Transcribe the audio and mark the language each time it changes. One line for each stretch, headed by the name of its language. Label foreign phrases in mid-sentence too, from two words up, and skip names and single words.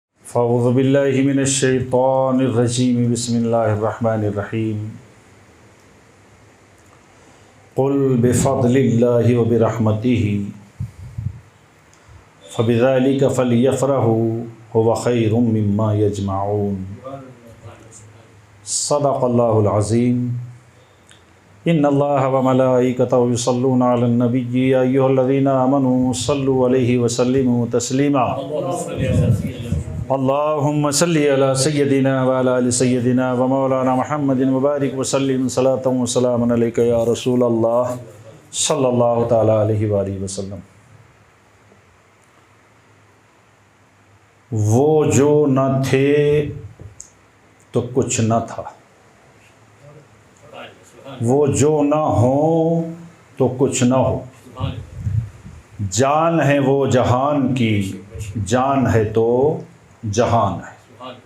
Arabic: فأعوذ بالله من الشيطان الرجيم بسم الله الرحمن الرحيم قل بفضل الله وبرحمته فبذلك فليفرحوا هو خير مما يجمعون. صدق الله العظيم۔ إن الله وملائكته يصلون على النبي يا أيها الذين آمنوا صلوا عليه وسلموا تسليما. اللهم صل على سيدنا وعلى آل سيدنا ومولانا محمد وبارك وسلم صلاة وسلاما عليك يا رسول الله صلى الله تعالى عليه وآله وسلم.
Urdu: وہ جو نہ تھے تو کچھ نہ تھا، وہ جو نہ ہوں تو کچھ نہ ہو. جان ہے وہ جہان کی، جان ہے تو جہان ہے.